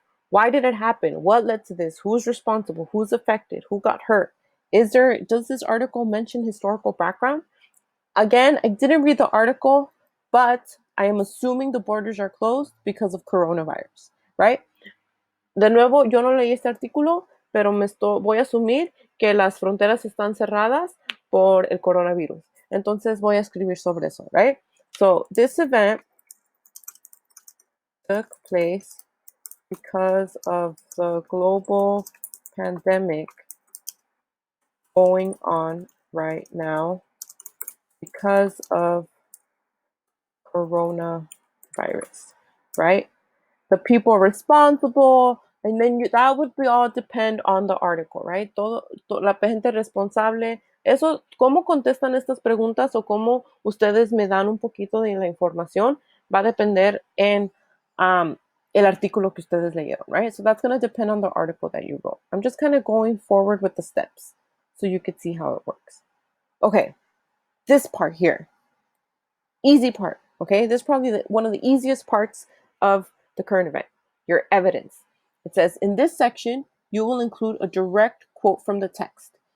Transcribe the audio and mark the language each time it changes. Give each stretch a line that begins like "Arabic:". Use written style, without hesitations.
English: Why did it happen? What led to this? Who's responsible? Who's affected? Who got hurt? Does this article mention historical background? Again, I didn't read the article, but I am assuming the borders are closed because of coronavirus, right?
Spanish: De nuevo, yo no leí este artículo, pero voy a asumir que las fronteras están cerradas por el coronavirus. Entonces voy a escribir sobre eso, right?
English: So this event took place because of the global pandemic going on right now because of coronavirus, right? The people responsible, and then that would be all depend on the article, right?
Spanish: La gente responsable. Eso, cómo contestan estas preguntas o cómo ustedes me dan un poquito de la información va a depender en el artículo que ustedes leyeron, right?
English: So that's going to depend on the article that you wrote. I'm just kind of going forward with the steps so you could see how it works. Okay, this part here. Easy part, okay? This is probably one of the easiest parts of the current event, your evidence. It says, in this section, you will include a direct quote from the text.